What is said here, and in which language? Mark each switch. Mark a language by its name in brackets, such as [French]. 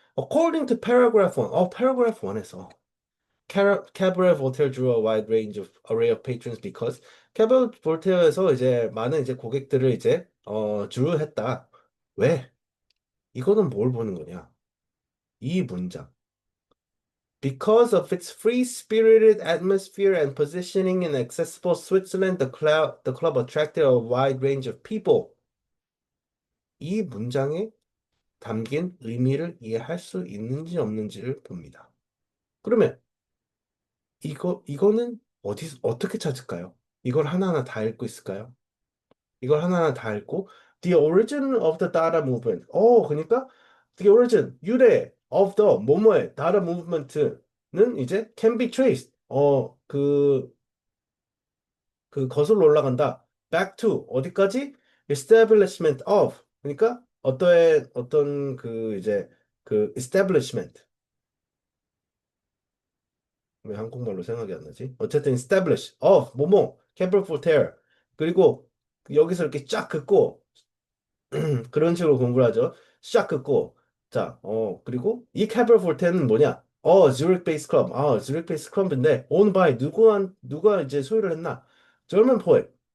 [English] According to paragraph 1. paragraph 1에서 Cabaret Voltaire drew a wide range of array of patrons because Cabaret Voltaire에서 [Korean] 이제 많은 이제 고객들을 이제 주류했다. 왜? 이거는 뭘 보는 거냐? 이 문장. [English] Because of its free-spirited atmosphere and positioning in accessible Switzerland, the club attracted a wide range of people. [Korean] 이 문장에 담긴 의미를 이해할 수 있는지 없는지를 봅니다. 그러면 이거는 어떻게 찾을까요? 이걸 하나하나 다 읽고 있을까요? 이걸 하나하나 다 읽고 [English] The origin of the Dada movement. [Korean] 그러니까 The origin, 유래 of the 뭐뭐의 Dada movement는 이제 [English] can be traced. [Korean] 그 거슬러 올라간다. [English] Back to [Korean] 어디까지? [English] Establishment of. [Korean] 그러니까 어떤 그 이제 그 establishment. 왜 한국말로 생각이 안 나지? 어쨌든 [English] establish of 뭐뭐 Capital for Terror. [Korean] 그리고 여기서 이렇게 쫙 긋고 그런 식으로 공부를 하죠. 쫙 긋고 자, 그리고 이 Capital for Terror는 뭐냐? Zurich Base Club. [English] Zurich Base Club인데 owned by [Korean] 누가 이제 소유를 했나? [English] German poet.